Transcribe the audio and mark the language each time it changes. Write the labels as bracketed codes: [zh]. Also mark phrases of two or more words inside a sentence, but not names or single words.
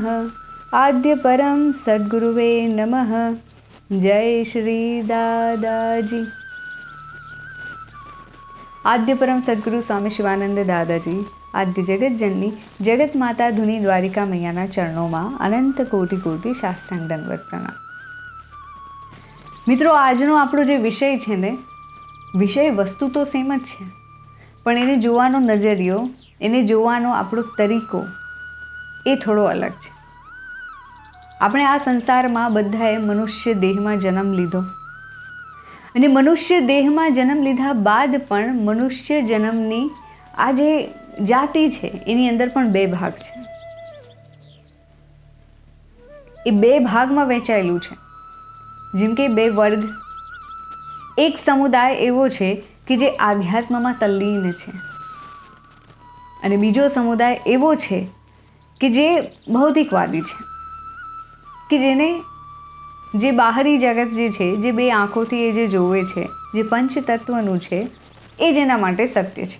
[sa] आद्य परम सद्गुरुवे नमः। [hi] जय श्री दादाजी। आद्य परम सद्गुरु स्वामी शिवानंद दादाजी आद्य जगत जननी जगत माता धुनी द्वारिका मैयाना चरणों में अनंत कोटि कोटि साष्टांग दंडवत प्रणाम। [gu] મિત્રો, આજનો આપણો જે વિષય છે ને, વિષય વસ્તુ તો સેમ જ છે, પણ એને જોવાનો નજરિયો, એને જોવાનો આપણો તરીકો એ થોડો અલગ છે। આપણે આ સંસારમાં બધાએ મનુષ્ય દેહમાં જન્મ લીધો અને મનુષ્ય દેહમાં જન્મ લીધા બાદ પણ મનુષ્ય જન્મની આ જે જાતિ છે એની અંદર પણ બે ભાગ છે। એ બે ભાગમાં વહેંચાયેલું છે। જેમ કે બે વર્ગ, એક સમુદાય એવો છે કે જે આધ્યાત્મમાં તલ્લીન છે અને બીજો સમુદાય એવો છે કે જે ભૌતિકવાદી છે, કે જેને જે બહારી જગત જે છે, જે બે આંખોથી એ જે જોવે છે, જે પંચતત્વનું છે એ જેના માટે સત્ય છે।